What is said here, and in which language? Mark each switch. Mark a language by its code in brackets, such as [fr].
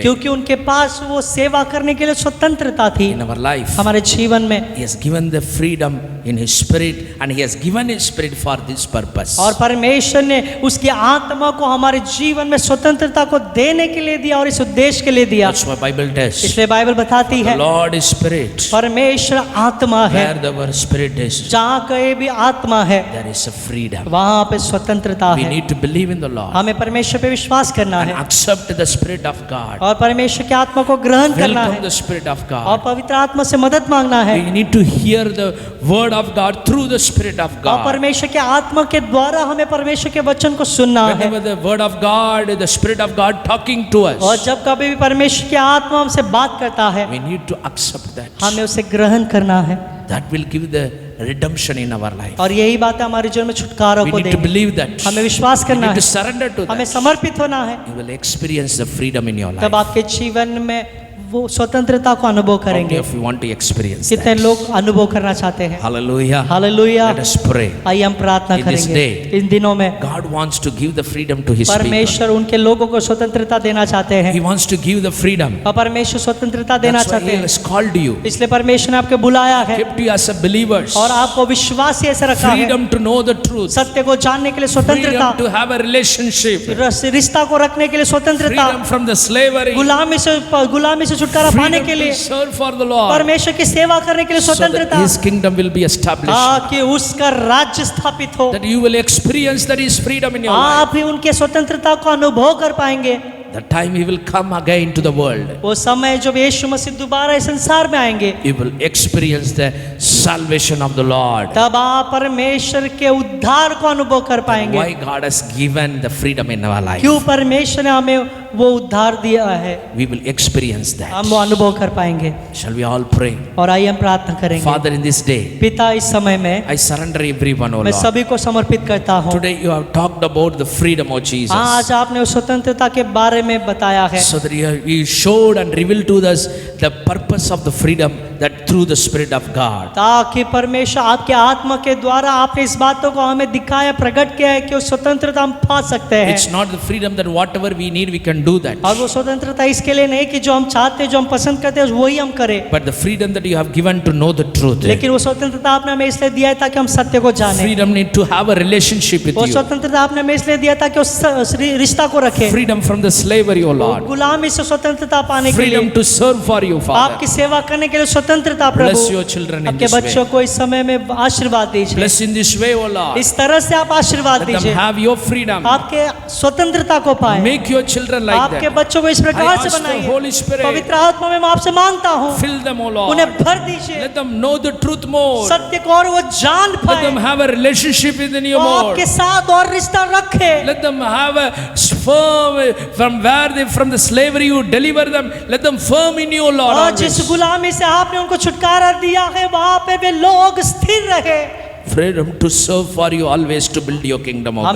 [hi] क्योंकि उनके पास वो सेवा करने के लिए स्वतंत्रता थी। [en] In our life, [hi] हमारे जीवन में [en] He has given the freedom in His Spirit, and He has given His Spirit for this purpose. [hi] और परमेश्वर ने उसकी आत्मा को हमारे जीवन में स्वतंत्रता को देने के लिए दिया और इस उद्देश्य के लिए दिया। [en] That's why Bible tells. [hi] इसलिए बाइबल बताती [en] The [hi] है, [en] Lord is Spirit. [hi] परमेश्वर आत्मा है, [en] Where the word Spirit is, [hi] जहाँ कहीं भी आत्मा है [en] there is a freedom. [hi] वहाँ पे स्वतंत्रता [en] We [hi] है। [en] need to believe in the Lord [hi] हमें परमेश्वर पे विश्वास करना [en] and [hi] है [en] accept the Spirit of God. [hi] और परमेश्वर की आत्मा को ग्रहण करना [en] Welcome [hi] है [en] the Spirit of [hi] और [en] God. [hi] पवित्र आत्मा से मदद मांगना है [en] We need to hear the word of God through the Spirit of [hi] और [en] God. [hi] परमेश्वर के आत्मा के द्वारा हमें परमेश्वर के वचन को सुनना है। [en] Whenever the word of God, the Spirit of God talking to [hi] और [en] us, [hi] जब कभी भी परमेश्वर की आत्मा हमसे बात करता है, [en] we need to accept that. [hi] हमें उसे ग्रहण करना है [en] That will give the redemption in our life. [hi] और यही बात हमारे जीवन में छुटकारा [en] We [hi] को [en] need to [hi] देगी। [en] believe that. [hi] हमें विश्वास [en] We [hi] करना [en] need to [hi] है, [en] surrender to [hi] हमें [en] that. [hi] समर्पित होना है, [en] You will experience the freedom in your [hi] तब [en] life. [hi] आपके जीवन में वो स्वतंत्रता को अनुभव [en] How many [hi] करेंगे। [en] of you want to experience [hi] कितने [en] that? [hi] लोग अनुभव करना चाहते हैं? [en] Hallelujah. [hi] Hallelujah. [en] Let us pray. [hi] आइए हम प्रार्थना [en] In this [hi] करेंगे। [en] day, [hi] इन दिनों में [en] God wants to give the freedom to His people. [hi] परमेश्वर उनके लोगों को स्वतंत्रता देना चाहते हैं [en] He wants to give the freedom. [hi] और परमेश्वर स्वतंत्रता देना [en] That's why [hi] चाहते [en] He [hi] हैं, [en] has called you, [hi] इसलिए परमेश्वर ने आपको बुलाया है [en] kept you as a believers. [hi] और आपको विश्वास ही ऐसे रखा है, [en] Freedom to know the truth. [hi] सत्य को जानने के लिए स्वतंत्रता, [en] Freedom to have a relationship. [hi] रिश्ता को रखने के लिए स्वतंत्रता, [en] Freedom from the slavery. [hi] गुलामी से छुटकारा पाने [en] Freedom [hi] के [en] to [hi] लिए, [en] serve for the Lord. [hi] परमेश्वर की सेवा करने के लिए [en] So that [hi] स्वतंत्रता, [en] His kingdom will be established. [hi] ताकि उसका राज्य स्थापित हो। [en] That you will experience that His freedom in your life. [hi] आप ही उनके स्वतंत्रता को अनुभव कर पाएंगे। [en] The time He will come again to the world. [hi] वो समय जब यीशु मसीह दोबारा इस संसार में आएंगे, [en] You will experience the salvation of the Lord. [hi] तब आप परमेश्वर के उद्धार को अनुभव कर पाएंगे। [en] Why God has given the freedom in our life. [hi] क्यों परमेश्वर ने हमें वो उद्धार दिया है, [en] We will experience that. [hi] हम वो अनुभव कर पाएंगे। [en] Shall we all pray? [hi] और आइए हम प्रार्थना करेंगे। [en] Father, in this day, [hi] पिता, इस समय में [en] I surrender everyone, O [hi] मैं [en] Lord. [hi] सभी को समर्पित करता हूँ। [en] Today you have talked about the freedom of Jesus. [hi] आज आपने उस स्वतंत्रता के बारे में बताया है, [en] So that you showed and revealed to us the purpose of the freedom, that through the Spirit of God. [hi] ताकि परमेश्वर आपके आत्मा के द्वारा आपने इस बातों को हमें दिखाया, प्रकट किया है कि उस स्वतंत्रता हम पा सकते हैं। [en] It's not the freedom that whatever we need we can do that. [hi] और वो स्वतंत्रता इसके लिए नहीं कि जो हम चाहते हैं, जो हम पसंद करते हैं वही हम करें, [en] But the freedom that you have given to know the truth. [hi] लेकिन वो स्वतंत्रता आपने हमें इसलिए दिया है ताकि हम सत्य को जाने। [en] Freedom need to have a relationship with [hi] वो [en] you. [hi] स्वतंत्रता आपने हमें इसलिए दिया ताकि उस रिश्ता को रखें। [en] Freedom from the slavery, O Lord. [hi] गुलामी से स्वतंत्रता पाने के लिए, [en] Freedom to serve for you, Father. [hi] आपकी सेवा करने के लिए स्वतंत्रता प्रभु। [en] Bless your children in [hi] आपके [en] this way. [hi] बच्चों को इस समय में आशीर्वाद दीजिए, [en] Bless in this way, O Lord. [hi] इस तरह से आप आशीर्वाद [en] Let them [hi] दीजिए, [en] have your freedom. [hi] आपके स्वतंत्रता को पाए। [en] Make your children like [hi] आपके [en] that. [hi] बच्चों को इस [en] I [hi] प्रकार से [en] ask the [hi] बनाइए। [en] Holy Spirit, [hi] पवित्र आत्मा में मैं आपसे मांगता हूँ, [en] fill them, O Lord. [hi] उन्हें भर दीजिए, [en] Let them know the truth more. [hi] सत्य को और वो जान [en] Let [hi] पाए, [en] them have a relationship within you [hi] वो [en] more. [hi] आपके साथ और रिश्ता रखे। [en] Let them have a firm from where they from the slavery you deliver them. Let them firm in you, O Lord. [hi] और जिस [en] Always. [hi] गुलामी से आपने उनको छुटकारा दिया है, वहाँ पे वे लोग स्थिर रहे। [en] freedom to serve for you always, to build your kingdom, oh God.